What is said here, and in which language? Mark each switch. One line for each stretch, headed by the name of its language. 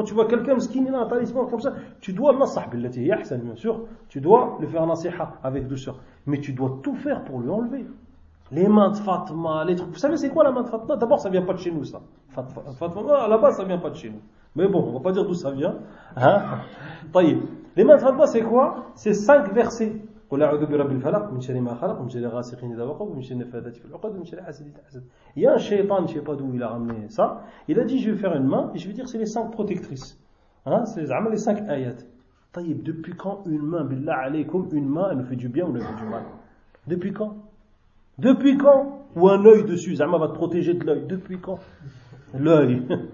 French: Quand tu vois quelqu'un, ce qui est un talisman comme ça, tu dois,
Arabic: nasah billati hi ahsan,
French: bien sûr, tu dois le faire nasiha avec douceur. Mais tu dois tout faire pour lui enlever. Les mains de Fatma, les trucs. Vous savez, c'est quoi la main de Fatma? D'abord, ça vient pas de chez nous, ça. Fatma, à la base, ça vient pas de chez nous. Mais bon, on va pas dire d'où ça vient. Hein? Les mains de Fatma, c'est quoi? C'est 5 versets.
Arabic: قل اعوذ برب الفلق من شر ما خلق من شر غاسق اذا وقب من شر النفاثات في العقد من شر حاسد اذا حسد.
French: Il y a un shaytan, je sais pas d'où il a ramené ça. Il a dit je vais faire une main et je vais dire c'est les 5 protectrices. Hein, c'est les 5 ayat. طيب, depuis quand une main,
Arabic: billah alaykoum,
French: une main elle nous fait du bien ou elle nous fait du mal? Depuis quand? Depuis quand? Ou un œil dessus, zama va te protéger de l'œil. Depuis quand? L'œil.